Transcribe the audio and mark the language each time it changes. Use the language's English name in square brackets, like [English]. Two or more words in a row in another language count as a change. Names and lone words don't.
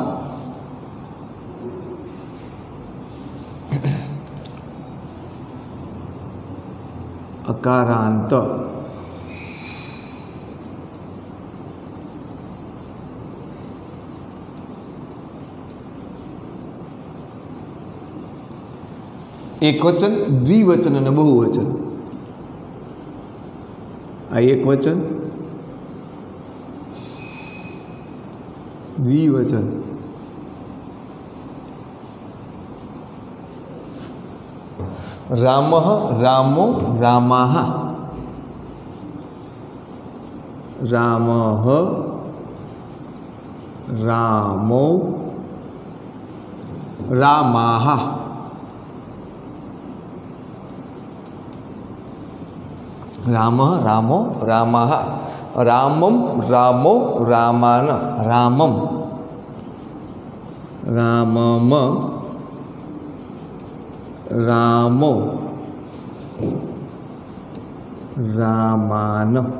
[Gujarati] અકારાંત, એકવચન, દ્વિવચન અને બહુવચન. આ એક વચન, દ્વિવચન, [Sanskrit] रामः रामो रामाः रामः रामो रामाः रामः रामो रामाः रामं रामो रामान रामं रामम रामो रामान